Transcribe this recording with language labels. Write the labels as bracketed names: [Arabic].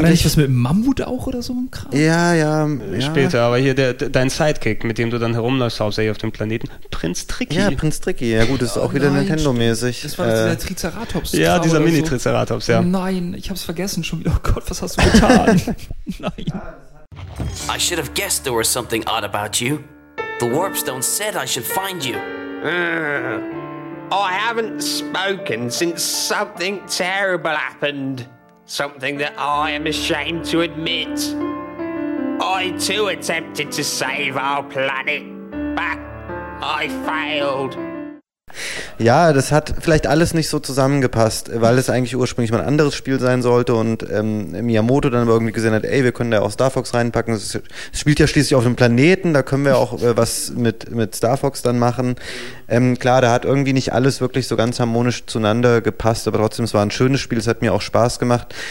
[German] War da nicht was mit Mammut auch oder so ein Kram? Ja. Später, aber hier dein Sidekick, mit dem du dann herumläufst, hauptsächlich auf dem Planeten. Prinz Tricky. Ja gut, das ist auch wieder Nintendo-mäßig. Das war der Triceratops. Ja, dieser Mini-Triceratops, so. Ja. Nein, ich hab's vergessen schon wieder. Oh Gott, was hast du getan? Nein. [English] I should have guessed there was something odd about you. The Warp Stone said I should find you. I haven't spoken since something terrible happened. Something that I am ashamed to admit. I too attempted to save our planet, but I failed. [German] Ja, das hat vielleicht alles nicht so zusammengepasst, weil es eigentlich ursprünglich mal ein anderes Spiel sein sollte und Miyamoto dann aber irgendwie gesehen hat, ey, wir können da auch Star Fox reinpacken. Es spielt ja schließlich auf einem Planeten, da können wir auch was mit Star Fox dann machen. Klar, da hat irgendwie nicht alles wirklich so ganz harmonisch zueinander gepasst, aber trotzdem, es war ein schönes Spiel, es hat mir auch Spaß gemacht.